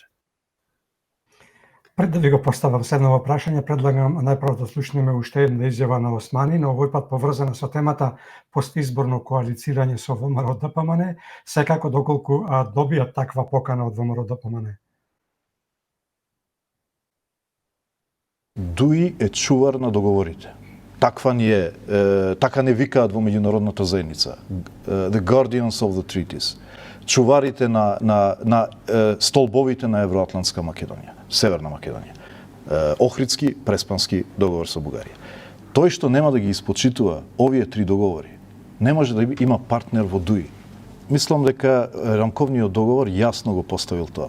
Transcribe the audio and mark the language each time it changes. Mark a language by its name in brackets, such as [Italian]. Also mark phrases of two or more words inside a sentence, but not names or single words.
[Macedonian] Пред да ви го поставам следново прашање, предлагам најпрво да слушнеме уште една изјава на Османи, но овој пат поврзана со темата постизборно коалицирање со ВМРО ДПМН, секако доколку добијат таква покана од ВМРО ДПМН. Дуи е чувар на договорите. Така не викаат во меѓународната заедница. [English] The guardians of the treaties. [Macedonian] Чуварите на столбовите на Евроатлантска Македонија, Северна Македонија. Охридски, Преспански договор со Бугарија. Тој што нема да ги испочитува овие три договори, не може да има партнер во Дуи. Мислам дека рамковниот договор јасно го поставил тоа.